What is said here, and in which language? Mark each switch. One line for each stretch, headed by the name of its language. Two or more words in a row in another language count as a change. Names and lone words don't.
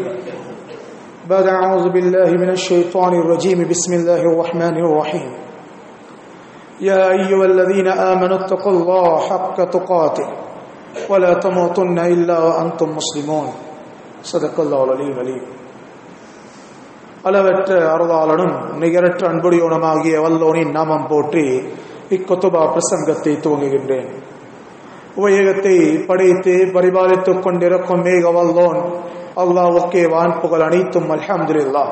Arabic: بعد أعوذ بالله من الشيطان الرجيم بسم الله الرحمن الرحيم: يا أيها الذين آمنوا اتقوا الله حق تقاته ولا تموتن إلا وأنتم مسلمون. صدق الله العلي العليم.
Tamil: அளவற்ற அருளாளனும் நிகரற்ற அன்புடையவனுமாகிய வல்லோனின் நாமம் போற்றி இக்குத்துபா பிரசங்கத்தை துவங்குகின்றேன். உலகத்தை படைத்து பரிபாலித்துக் கொண்டிருக்கும் மேக வல்லோன் அல்லாஹ்வுக்கே வான் புகழ் அனைத்தும் அல்ஹம்துலில்லாஹ்.